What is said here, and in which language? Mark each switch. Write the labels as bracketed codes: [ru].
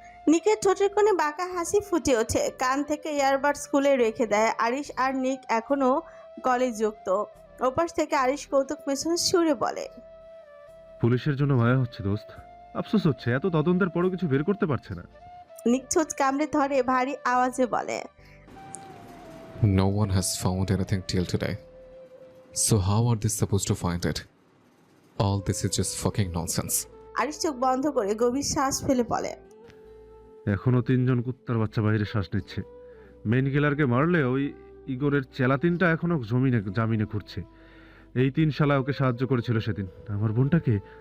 [bn] নিকের ঠোঁটের কোণে বাঁকা হাসি ফুটে ওঠে, কান থেকে ইয়ারবাডস খুলে রেখে দেয়। আরিশ আর নিক এখনো কলেজ যুক্ত। ওপাশ থেকে আরিশ কৌতুক মেশানো সুরে বলে, পুলিশের জন্য মায়া হচ্ছে দোস্ত, আফসোস হচ্ছে এত তদন্তের পরও কিছু বের করতে পারছে না। নিক ঠোঁট কামড়ে ধরে ভারী আওয়াজে বলে, [en] No one has found anything till today. So how are they supposed to find it? All this is just fucking nonsense. [bn] Arish চোখ বন্ধ করে গভীর শ্বাস ফেলে বলে, এখনো 3জন কুত্তার বাচ্চা বাইরে শ্বাস নিচ্ছে। মেইন কিলারকে মারলে ওই ইগোরের চেলা 3টা এখনো জামিনে ঘুরছে। এই 3 শালা ওকে সাহায্য করেছিল সেদিন। আমার বোনটাকে